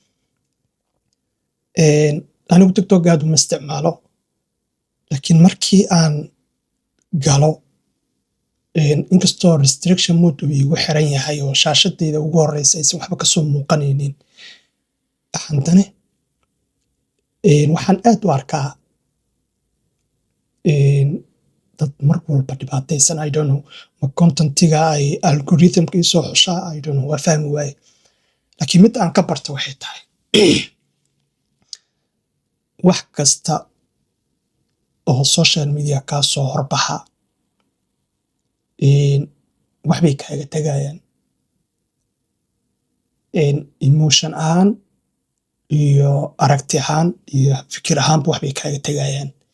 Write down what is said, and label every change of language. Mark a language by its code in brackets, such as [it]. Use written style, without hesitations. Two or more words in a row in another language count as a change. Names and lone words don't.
[so] anigu tiktok aad uma isticmaalo, laakiin markii aan galo inkastoo restriction mode uu igu xiran yahay oo shaashadayda ugu horeysa aysan waxba kasoo muuqanaynin, haddana waxaan aad u arkaa dad mar walba dhibaataysan. [en] I don't know [so] ma contentiga ay algorithmka isoo xushaa, [en] I don't know, [so] waa fahmi waaye. laakiin mid aan ka barta waxay tahay wax kasta oo [en] social media [so] kaa soo horbaxa waxbay kaaga tagayaan emotion ahaan iyo aragti ahaan iyo fikir ahaanba waxbay kaaga tagayaan.